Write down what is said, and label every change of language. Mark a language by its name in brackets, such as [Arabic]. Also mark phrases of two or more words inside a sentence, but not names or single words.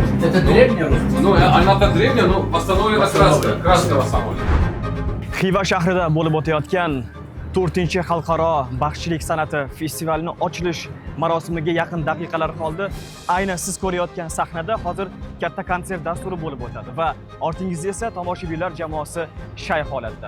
[Russian] Это древняя русская? Ну, она-то древняя, но восстановлена краска самолета. [Uzbek] Xiva shahrida bo'lib o'tayotgan 4-chi xalqaro baxshichilik san'ati festivalining ochilish marosimiga yaqin daqiqalar qoldi. Aynan siz ko'rayotgan sahnada hozir katta konsert dasturi bo'lib o'tadi va ortingizda esa tomoshabinlar jamoasi shay holatda.